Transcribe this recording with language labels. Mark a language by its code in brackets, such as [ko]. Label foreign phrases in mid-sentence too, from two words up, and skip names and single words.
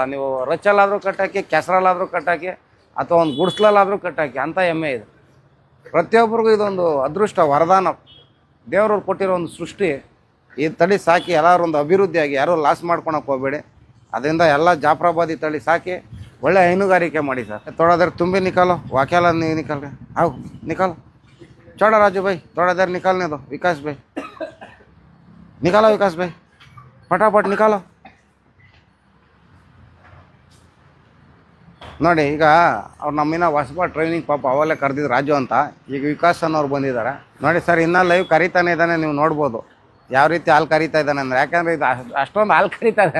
[kn] ನೀವು ರೊಚ್ಚಲ್ಲಾದರೂ ಕಟ್ಟಾಕಿ, ಕೆಸರಲ್ಲಾದರೂ ಕಟ್ಟಾಕಿ, ಅಥವಾ ಒಂದು ಗುಡ್ಸ್ಲಲ್ಲಾದರೂ ಕಟ್ಟಾಕಿ, ಅಂಥ ಎಮ್ಮೆ ಇದು. ಪ್ರತಿಯೊಬ್ಬರಿಗೂ ಇದೊಂದು ಅದೃಷ್ಟ, ವರದಾನ, ದೇವ್ರವ್ರು ಕೊಟ್ಟಿರೋ ಒಂದು ಸೃಷ್ಟಿ. ಈ ತಳಿ ಸಾಕಿ ಎಲ್ಲರೂ ಒಂದು ಅಭಿವೃದ್ಧಿಯಾಗಿ, ಯಾರೂ ಲಾಸ್ ಮಾಡ್ಕೊಳಕ್ಕೆ ಹೋಗಬೇಡಿ. ಅದರಿಂದ ಎಲ್ಲ ಜಾಫ್ರಾಬಾದಿ ತಳಿ ಸಾಕಿ ಒಳ್ಳೆ ಹೈನುಗಾರಿಕೆ ಮಾಡಿ ಸರ್. [hi] थोड़ा देर तुम भी निकालो, वाक्याला नहीं निकल रहे, आओ निकालो, छोड़ो राजू भाई, थोड़ा देर निकालने दो। विकास भाई निकालो, विकास भाई फटाफट निकालो। [kn] ನೋಡಿ, ಈಗ ಅವ್ರು ನಮ್ಮಿನ್ನ ಹೊಸಬ ಟ್ರೈನಿಂಗ್ ಪಾಪ ಅವಲ್ಲೇ ಕರೆದಿದ್ದು ರಾಜು ಅಂತ. ಈಗ ವಿಕಾಸ್ ಅನ್ನೋರು ಬಂದಿದ್ದಾರೆ ನೋಡಿ ಸರ್. ಇನ್ನೂ ಲೈವ್ ಕರೀತಾನೆ ಇದ್ದಾನೆ, ನೀವು ನೋಡ್ಬೋದು ಯಾವ ರೀತಿ ಹಾಲು ಕರೀತಾ ಇದ್ದಾನೆ ಅಂದರೆ. ಯಾಕಂದರೆ ಇದು ಅಷ್ಟೊಂದು ಹಾಲು ಕರೀತಾರೆ.